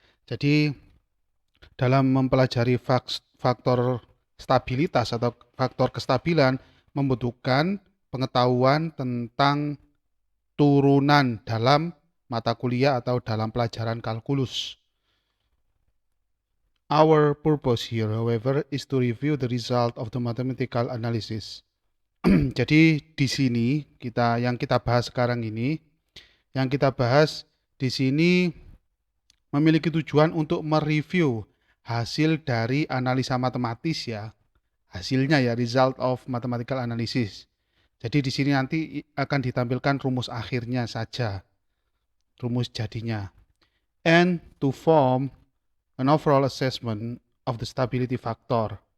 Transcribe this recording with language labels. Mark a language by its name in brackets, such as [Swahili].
[Indonesian] Jadi dalam mempelajari faktor stabilitas atau faktor kestabilan membutuhkan pengetahuan tentang turunan dalam mata kuliah atau dalam pelajaran kalkulus. [English] Our purpose here, however, is to review the result of the mathematical analysis. [Indonesian] Jadi di sini yang kita bahas sekarang ini, yang kita bahas di sini memiliki tujuan untuk mereview hasil dari analisa matematis ya, hasilnya ya, [English] result of mathematical analysis. [Indonesian] Jadi di sini nanti akan ditampilkan rumus akhirnya saja, rumus jadinya. [English] And to form an overall assessment of the stability factor.